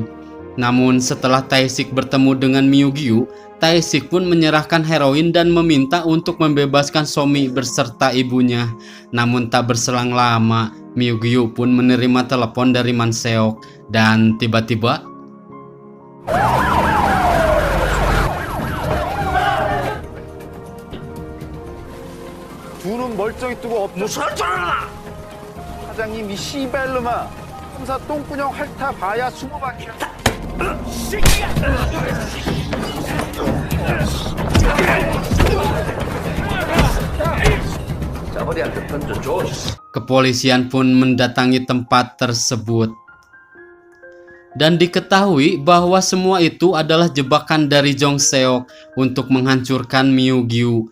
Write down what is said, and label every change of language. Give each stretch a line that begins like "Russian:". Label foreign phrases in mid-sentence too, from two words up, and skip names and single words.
Indonesian: Namun setelah Tae-sik bertemu dengan Myugyu, Tae-sik pun menyerahkan heroin dan meminta untuk membebaskan Somi beserta ibunya. Namun tak berselang lama, Myugyu pun menerima telepon dari Man Seok dan tiba-tiba
Korean: 눈은 멀쩡히 뜨고 무서워져라! 사장님 이 씨발놈아 형사 똥구녕 핥아 봐야 20바퀴
Indonesian: Kepolisian pun mendatangi tempat tersebut. Dan diketahui bahwa semua itu adalah jebakan dari Jong Seok untuk menghancurkan Myeongju.